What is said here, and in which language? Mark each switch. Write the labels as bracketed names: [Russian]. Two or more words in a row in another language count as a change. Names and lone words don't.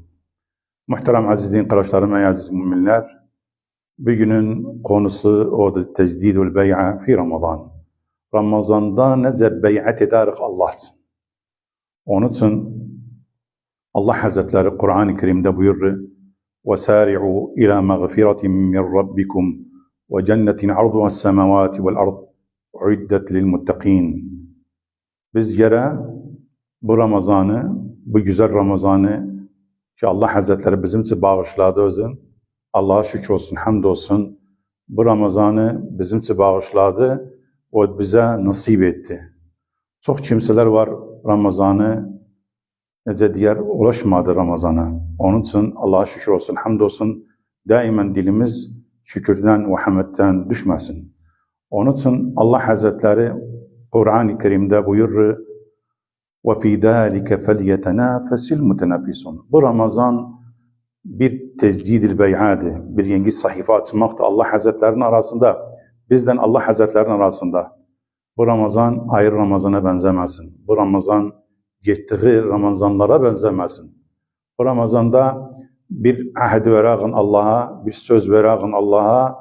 [Turkish] Muhterem azizliğin kardeşlerim ey aziz müminler, bugünün konusu odur [Arabic] تجديد البيعة في رمضان. [Turkish] Ramazanda nece bey'at ederik Allah için. Onun için Allah Hazretleri Kur'an-ı Kerim'de buyurur: [Arabic] وَسَارِعُوا إِلَى مَغْفِرَةٍ مِّنْ رَبِّكُمْ وَجَنَّةٍ عَرْضُهَا السَّمَوَاتِ وَالْأَرْضِ عُدَّتْ لِلْمُتَّقِينَ. [Turkish] Bizlere bu Ramazan'ı, bu güzel Ramazan'ı ki Allah Hazretleri bizim için bağışladı özün. Allah'a şükür olsun, hamdolsun. Bu Ramazan'ı bizim için bağışladı, o bize nasip etti. Çok kimseler var Ramazan'ı nece diğer ulaşmadı Ramazan'a. Onun için Allah'a şükür olsun, hamdolsun. Daimen dilimiz şükürden ve hamdden düşmesin. Onun için Allah Hazretleri Kur'an-ı Kerim'de buyurur: [Arabic] وَفِي ذَٰلِكَ فَلْيَتَنَافَسِ الْمُتَنَافِسُونَ. [Turkish] Bu Ramazan bir tecdid-i bey'adı, bir yeni sayfa açmaktır Allah Hazretlerinin arasında, bizden Allah Hazretlerinin arasında. Bu Ramazan ayrı Ramazan'a benzemesin. Bu Ramazan geçtiği Ramazanlara benzemesin. Bu Ramazanda bir ahd verağın Allah'a, bir söz verağın Allah'a.